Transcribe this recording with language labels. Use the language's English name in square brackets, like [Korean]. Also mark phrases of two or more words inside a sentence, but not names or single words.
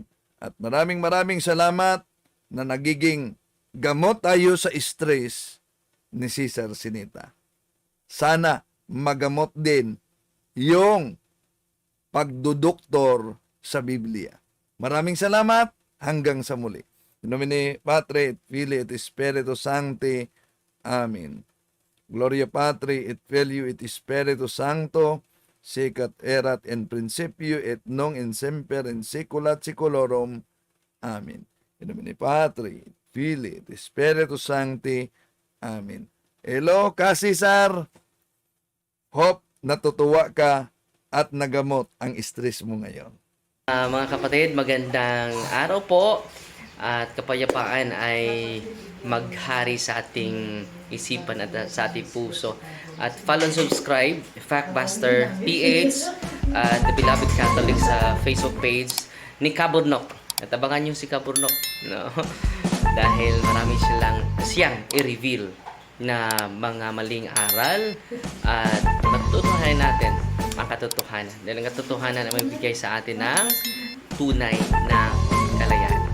[Filipino] At maraming salamat na nagiging gamot tayo sa stress ni Cesar Sinita. Sana magamot din yung pagduduktor sa Biblia. Maraming salamat. Hanggang sa muli. [Latin] In nomine Patri et Filii et Spiritus Sancti. Amen. Gloria Patri et Filii et Spiritus Sancto, sic et erat in principio et nunc in semper in saecula saeculorum. Amen. In nomine Patri et Filii et Spiritus Sancti. [English] Amen. Hello, Kasisar. [Filipino] Hope natutuwa ka at nagamot ang stress mo ngayon. Mga kapatid, magandang araw po at kapayapaan ay maghari sa ating isipan at sa ating puso. At [English] follow and subscribe, [Filipino] Factbuster PH at The Beloved Catholic sa Facebook page ni Kaburnok. At abangan nyo si Kaburnok, no? Dahil marami siyang i-reveal na mga maling aral at matutunan natin ang katotohanan. Dahil ang katotohanan ay magbigay sa atin ng tunay na kalayaan.